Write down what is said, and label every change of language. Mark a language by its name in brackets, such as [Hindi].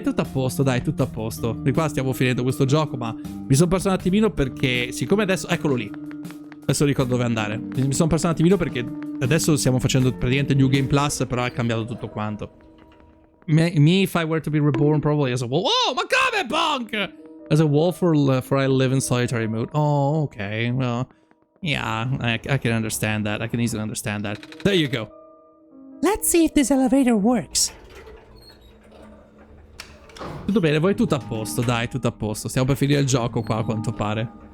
[Italian] Tutto a posto, dai, tutto a posto. Di qua stiamo finendo questo gioco, ma mi sono perso un attimino perché, siccome adesso... Eccolo lì. Adesso ricordo dove andare. Mi sono perso un attimino perché adesso stiamo facendo praticamente New Game Plus, però è cambiato tutto quanto. [English] Me, if I were to be reborn, probably as a wolf. [Italian] Oh, ma come, [English] punk? As a wolf for I live in solitary mode. Oh, okay. Well, yeah, I can understand that. I can easily understand that. There you go. Let's see if this elevator works. [Italian] Tutto bene, voi tutto a posto, dai, tutto a posto. Stiamo per finire il gioco qua, a quanto pare.